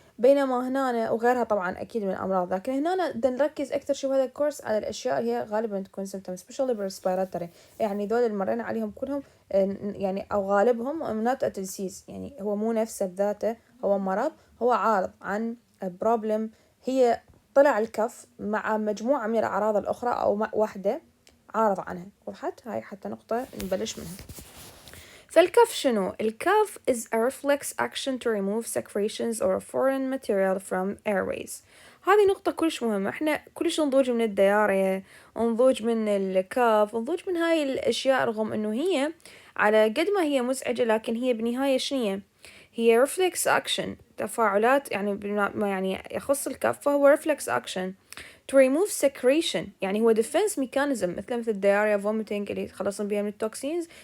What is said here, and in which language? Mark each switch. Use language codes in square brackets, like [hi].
[ar] بينما هنا وغيرها طبعا أكيد من الأمراض، لكن هنا بدنا نركز أكثر شيء بهذا الكورس على الأشياء اللي هي غالبا تكون [en] symptoms especially respiratory، [ar] يعني ذول اللي مرينا عليهم كلهم يعني أو غالبهم [en] not a disease، [ar] يعني هو مو نفسه بذاته هو مرض، هو عارض عن problem. هي طلع الكف مع مجموعة من الأعراض الأخرى أو واحدة عارض عنها. وضحت هاي حتى نقطة نبلش منها. فالكف شنو؟ [en] الكف is a reflex action to remove secretions or a foreign material from airways. [ar] هذه نقطة كلش مهمة، احنا كلش نضوج من الديارية، نضوج من الكف، نضوج من هاي الأشياء، رغم انه هي على قد ما هي مزعجة لكن هي بالنهاية شنية؟ هي reflex action، تفاعلات يعني ما يعني يخص الكف فهو [en] reflex action to remove secretion، [ar] يعني هو [en] defense mechanism [ar] مثل الدياريا vomiting اللي يتخلصون بيها من التوكسينز.